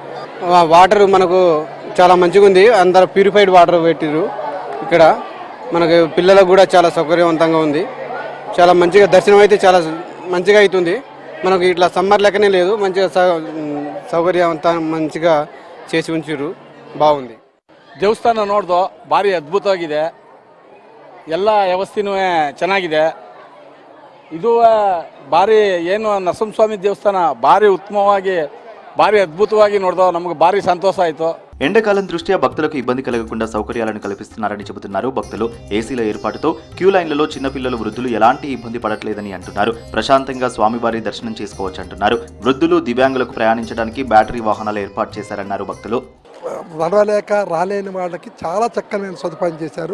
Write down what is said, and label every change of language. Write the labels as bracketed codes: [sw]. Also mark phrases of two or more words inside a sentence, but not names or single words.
[te] వాటర్ మనకు చాలా మంచిగా ఉంది. అందరూ ప్యూరిఫైడ్ వాటర్ పెట్టిరు. ఇక్కడ మనకు పిల్లలకు కూడా చాలా సౌకర్యవంతంగా ఉంది. చాలా మంచిగా దర్శనం అయితే చాలా మంచిగా అవుతుంది. మనకు ఇట్లా సమ్మర్ లెక్కనే లేదు, మంచిగా సౌకర్యవంతంగా మంచిగా చేసి ఉంచారు. ಬಾಗುಂದಿ. [kn] ದೇವಸ್ಥಾನ ನೋಡ್ದು ಭಾರಿ ಅದ್ಭುತವಾಗಿದೆ. ಎಲ್ಲ ವ್ಯವಸ್ಥೆನೂ ಚೆನ್ನಾಗಿದೆ. ಇದು ಭಾರಿ ಏನು ನರಸಿಂಹಸ್ವಾಮಿ ದೇವಸ್ಥಾನ ಭಾರಿ ಉತ್ತಮವಾಗಿ ಭಾರಿ ಅದ್ಭುತವಾಗಿ ನೋಡ್ದು ನಮಗೆ ಭಾರಿ ಸಂತೋಷ ಆಯಿತು. [te] ఎండాకాలం దృష్ట్యా భక్తులకు ఇబ్బంది కలగకుండా సౌకర్యాలను కల్పిస్తున్నారని చెబుతున్నారు భక్తులు. ఏసీల ఏర్పాటుతో క్యూ లైన్లలో చిన్నపిల్లలు, వృద్ధులు ఎలాంటి ఇబ్బంది పడట్లేదని అంటున్నారు. ప్రశాంతంగా స్వామివారి దర్శనం చేసుకోవచ్చు అంటున్నారు. వృద్ధులు, దివ్యాంగులకు ప్రయాణించడానికి బ్యాటరీ వాహనాలు ఏర్పాటు చేశారన్నారు భక్తులు. నడవలేక రాలేని వాళ్ళకి చాలా చక్కని సదుపాయం చేశారు.